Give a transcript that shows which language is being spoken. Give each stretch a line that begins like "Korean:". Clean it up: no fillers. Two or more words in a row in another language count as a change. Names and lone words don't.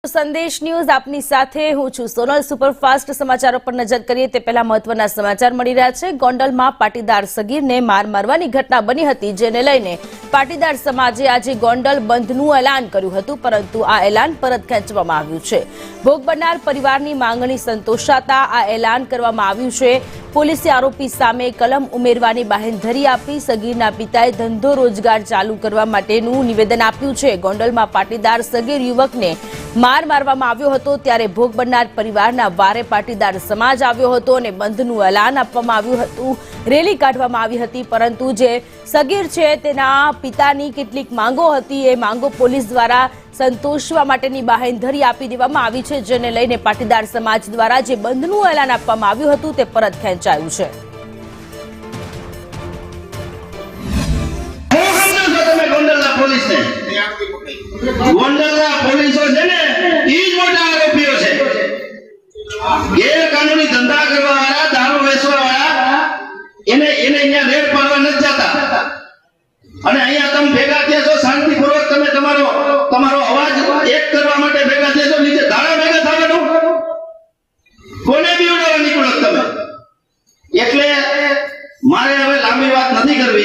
Gujarati: સંદેશ ન્યૂઝ આપની સાથે હું છું સોનલ। સુપરફાસ્ટ સમાચારો પર નજર કરીએ તો પહેલા મહત્વના સમાચાર मળી રહ્યા છે। ગોંડલમાં પાટીદાર સગીરને માર મારવાની ઘટના બની હતી, જેને લઈને પાટીદાર સમાજે આજે ગોંડલ બંધનું એલાન કર્યું હતું, પરંતુ આ એલાન પરત ખેંચવામાં આવ્યું છે। ભોગ બનનાર પરિવારની માંગણી સંતોષાતા આ એલાન કરવામાં આવ્યું છે। પોલીસે આરોપી સામે કલમ ઉમેરવાની બાહેંધરી આપી સગીરના પિતાએ ધંધો રોજગાર ચાલુ કરવા માટેનું નિવેદન આપ્યું છે। ગોંડલમાં પાટીદાર સગીર યુવકને માર મારવામાં આવ્યો હતો, ત્યારે ભોગ બનનાર પરિવારના વારે પાટીદાર સમાજ આવ્યો હતો અને બંધનું એલાન આપવામાં આવ્યું હતું। રેલી કાઢવામાં આવી હતી, પરંતુ જે સગીર છે તેના પિતાની કેટલીક માંગો હતી એ માંગો પોલીસ દ્વારા સંતોષવા માટેની બાંહેધરી આપી દેવામાં આવી છે, જેને લઈને પાટીદાર સમાજ દ્વારા જે બંધનું એલાન આપવામાં આવ્યું હતું તે પરત ખેંચાયું છે। ગોંડલના પોલીસો છે ને ઈ જ મોટા આરોપીઓ છે। ગેરકાનૂની ધંધા કરવા વાળા, દારૂ વેચવા વાળા એને અહીંયા રેડ પાડવા ન જતા અને અહીંયા તમે ભેગા થયા છો, શાંતિપૂર્વક તમે તમારો અવાજ એક કરવા માટે ભેગા થયા છો, નીચે ધાડા ભેગા થવાનું કોને બીવડાવવા નીકળો તમે? એટલે મારે હવે લાંબી વાત નથી કરવી।